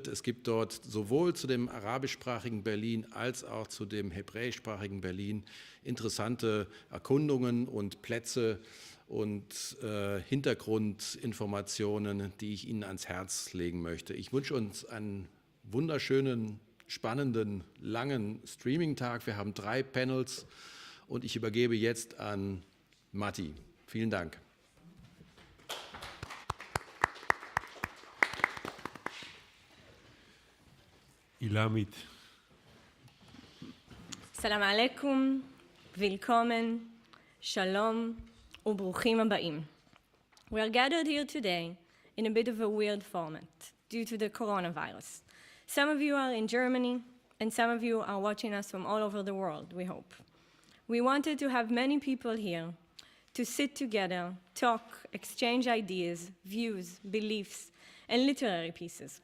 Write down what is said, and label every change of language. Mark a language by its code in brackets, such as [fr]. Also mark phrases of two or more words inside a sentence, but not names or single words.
[de] Es gibt dort sowohl zu dem arabischsprachigen Berlin als auch zu dem hebräischsprachigen Berlin interessante Erkundungen und Plätze und Hintergrundinformationen, die ich Ihnen ans Herz legen möchte. Ich wünsche uns einen wunderschönen, spannenden, langen Streaming-Tag. Wir haben 3 Panels und ich übergebe jetzt an Mati. Vielen Dank. Hila Amit. [ar] سلام عليكم, [de] willkommen, [he] shalom, וברוכים הבאים. [en] We are gathered here today in a bit of a weird format due to the coronavirus. Some of you are in Germany, and some of you are watching us from all over the world, we hope. We wanted to have many people here to sit together, talk, exchange ideas, views, beliefs, and literary pieces.